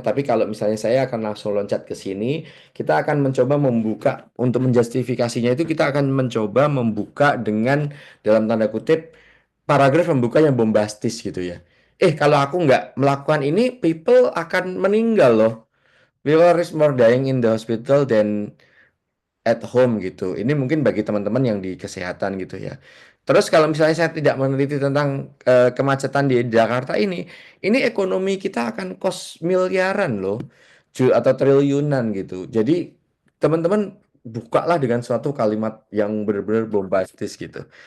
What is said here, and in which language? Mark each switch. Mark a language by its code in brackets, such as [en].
[id] Tapi kalau misalnya saya akan langsung loncat ke sini, kita akan mencoba membuka, untuk menjustifikasinya itu kita akan mencoba membuka dengan, dalam tanda kutip, paragraf pembuka yang bombastis gitu ya. Kalau aku nggak melakukan ini, people akan meninggal loh. [en] People is more dying in the hospital than at home gitu. [id] Ini mungkin bagi teman-teman yang di kesehatan gitu ya. Terus kalau misalnya saya tidak meneliti tentang kemacetan di Jakarta ini ekonomi kita akan kos miliaran loh, atau triliunan gitu. Jadi teman-teman bukalah dengan suatu kalimat yang benar-benar bombastis gitu.